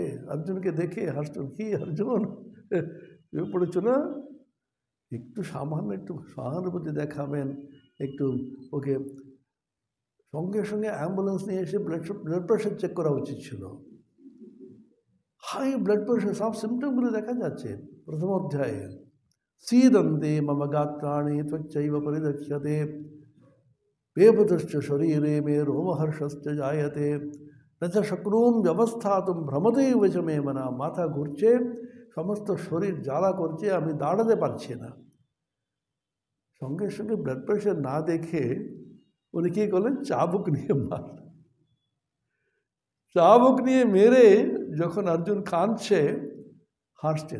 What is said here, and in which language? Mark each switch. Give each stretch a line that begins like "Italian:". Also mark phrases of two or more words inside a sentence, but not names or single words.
Bangla: অর্জুনকে দেখে হাসছেন, কি অর্জুন পড়েছ না? একটু সামান্য একটু সহানুভূতি দেখাবেন, একটু ওকে সঙ্গে সঙ্গে অ্যাম্বুলেন্স নিয়ে এসে
English: blood pressure
Bangla: চেক করা উচিত ছিল।
English: high blood pressure,
Bangla: সব সিমটমগুলো দেখা যাচ্ছে প্রথম অধ্যায়ে।
Sanskrit: सीदन्ते मम गात्राणि त्वच्चैव परिदक्ष्यते बेपतश्च शरीरे मे रोमहर्षश्च जायते न च शक्नुं व्यवस्थातुं भ्रमतेव च मे मना।
Bangla: মাথা ঘুরছে, সমস্ত শরীর জ্বালা করছে, আমি দাঁড়াতে পারছি না। সঙ্গে সঙ্গে
English: blood pressure
Bangla: না দেখে উনি কী করলেন, চাবুক নিয়ে মারলেন। চাবুক নিয়ে মেরে যখন অর্জুন কাঁদছে, হাসছেন।